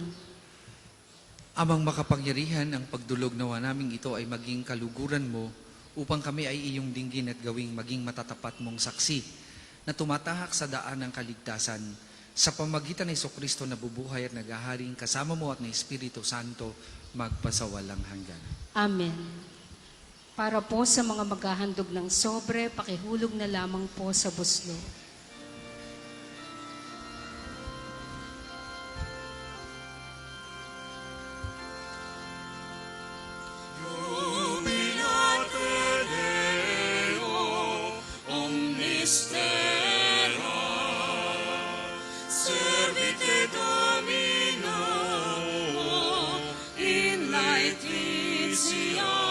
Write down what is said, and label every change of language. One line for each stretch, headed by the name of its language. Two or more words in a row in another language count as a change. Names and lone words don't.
Filipino: Amang makapangyarihan, ang pagdulog nawa naming ito ay maging kaluguran mo upang kami ay iyong dinggin at gawing maging matatapat mong saksi na tumatahak sa daan ng kaligtasan sa pamagitan ni Jesucristo na bubuhay at naghaharing kasama mo at ng Espiritu Santo magpasawalang hanggan. Amen. Para po sa mga maghahandog ng sobre, pakihulog na lamang po sa buslo.
Latin: Jubilate Deo, omnis terra, servite Domino, in laetitia.